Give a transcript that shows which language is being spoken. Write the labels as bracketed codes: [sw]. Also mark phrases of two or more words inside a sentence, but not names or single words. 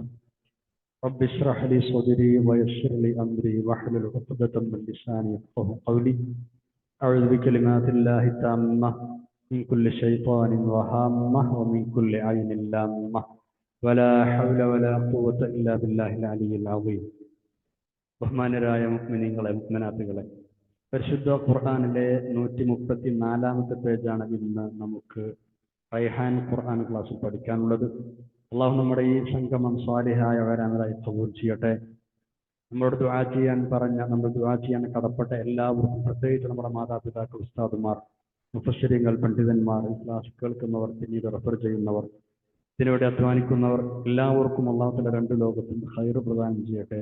[ar] رب اشرح لي صدري ويسر لي أمري واحلل عقدة من لساني يفقهوا قولي. أعوذ بكلمات الله التامة من كل شيطان وهامة ومن كل عين لامة ولا حول ولا قوة إلا بالله العلي العظيم. [ml] ബഹുമാനരായ മുഅ്മിനീങ്ങളെ മുഅ്മിനാത്തുകളെ, പരിശുദ്ധ ഖുർആനിലെ 134-ാമത്തെ പേജാണ് ഇന്ന് നമുക്ക് റൈഹാൻ ഖുർആൻ ക്ലാസ്സിൽ പഠിക്കാനുള്ളത്. അള്ളാഹു നമ്മുടെ ഈ സംഗമം സ്വാലിഹായ വരാനായി കബൂൽ ചെയ്യട്ടെ. നമ്മളോട് ദുആ ചെയ്യാൻ നമ്മൾ ദുആ ചെയ്യാൻ കടപ്പെട്ട എല്ലാവർക്കും, പ്രത്യേകിച്ച് നമ്മുടെ മാതാപിതാക്കൾ, ഉസ്താദുമാർ, മുഫസ്സിരീങ്ങൾ, പണ്ഡിതന്മാർ, ഈ ക്ലാസ് കേൾക്കുന്നവർ, പിന്നീട് റെഫർ ചെയ്യുന്നവർ, ഇതിനുവേണ്ടി അധ്വാനിക്കുന്നവർ എല്ലാവർക്കും [ar] الله تعالى [ml] രണ്ട് ലോകത്തും ഖൈർ പ്രദാനം ചെയ്യട്ടെ.